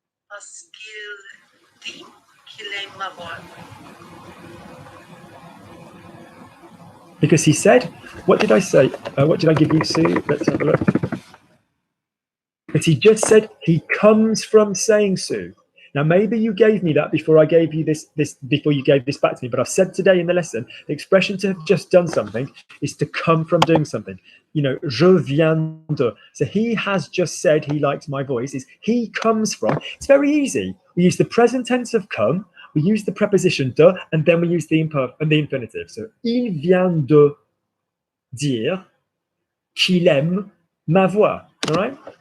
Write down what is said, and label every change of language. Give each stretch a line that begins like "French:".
French: Parce qu'il dit qu'il aime ma voix.
English: Because he said, what did I say? What did I give you, Sue? Let's have a look. But he just said he comes from saying Sue. Now, maybe you gave me that before I gave you this before you gave this back to me. But I've said today in the lesson, the expression to have just done something is to come from doing something. You know,
French: je viens de.
English: So he has just said he likes my voice. Is he comes from? It's very easy. We use the present tense of come. We use the preposition de, and then we use the infinitive.
French: So il vient de dire qu'il aime ma voix.
English: All right.